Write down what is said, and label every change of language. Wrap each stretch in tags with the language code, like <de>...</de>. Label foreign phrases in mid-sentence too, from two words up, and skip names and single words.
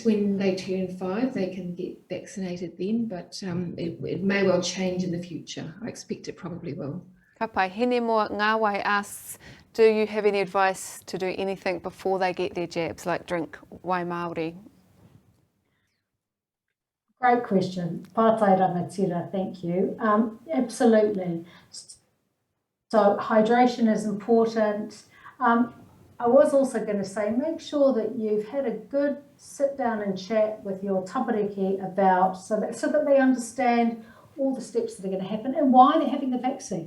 <en>When they turn 5, they can get vaccinated then, but it may well change in the future. I expect it probably will.</en> <mi>Ka pai,</mi> <en>Hinemoa Ngāwai asks, do you have any advice to do anything before they get their jabs, like drink</en> <mi>wai Māori?</mi> <en>Great question.</en> <mi>Pātai rangatira,</mi> <en>thank you. Absolutely. So hydration is important. I was also going to say, make sure that you've had a good sit down and chat with your tamariki about, so that they understand all the steps that are going to happen and why they're having the vaccine.</en>